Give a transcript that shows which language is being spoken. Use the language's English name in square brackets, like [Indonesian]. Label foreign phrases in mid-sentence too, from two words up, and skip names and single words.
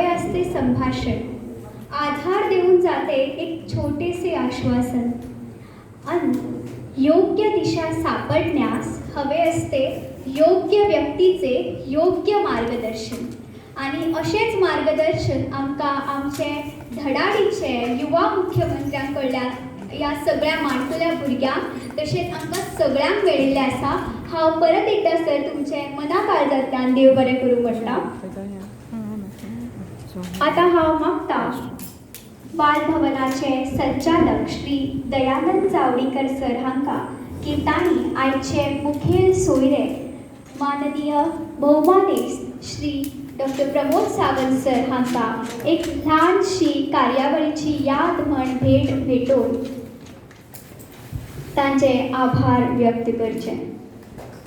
[Marathi] असते संभाषण, आधार देऊन जाते एक छोटेसे आश्वासन, आणि योग्य दिशा सापडण्यास हवे असते योग्य व्यक्तीचे योग्य मार्गदर्शन. [Konkani] आणि असेच मार्गदर्शन आमकां आमचे धडाडीचे युवा मुख्यमंत्र्यांकडल्यान ह्या सगळ्या माणकुल्या भुरग्यांक तशेंच आमकां सगळ्यांक मेळिल्लें आसा. हांव परत एकदा सर तुमचे मना काळजांतल्यान देव बरें करूं म्हणटा. आतां हांव मागता बाल भवनाचे संचालक श्री दयानंद चावडीकर सर हांकां की तांणी आयचे मुखेल सोयरे माननीय भौमानेस्त श्री डॉक्टर प्रमोद सावंत सर हांकां एक ल्हानशी कार्यावळीची याद म्हण भेट भेटोवन तांचे आभार व्यक्त करचे.